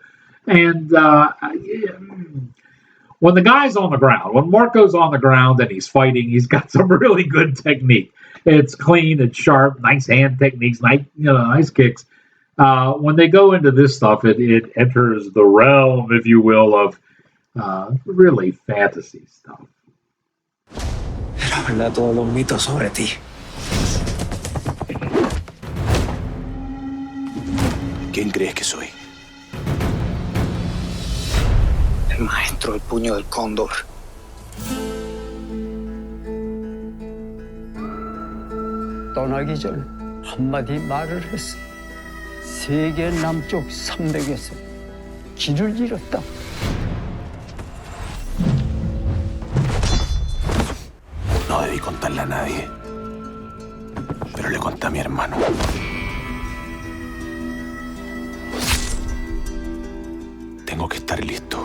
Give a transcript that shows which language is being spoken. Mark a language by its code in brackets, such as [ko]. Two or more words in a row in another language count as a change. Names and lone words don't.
[en] And when the guy's on the ground, when Marco's on the ground and he's fighting, he's got some really good technique. It's clean, it's sharp, nice hand techniques, nice kicks. When they go into this stuff, it enters the realm, if you will, of really fantasy stuff. [es] Era verdad todos los mitos sobre ti. ¿Quién crees que soy? El maestro del puño del cóndor. [ko] 떠나기 전 한마디 말을 했어. 세계 남쪽 산맥에서 길을 잃었다. [es] No debí contarle a nadie, pero le conté a mi hermano. Tengo que estar listo.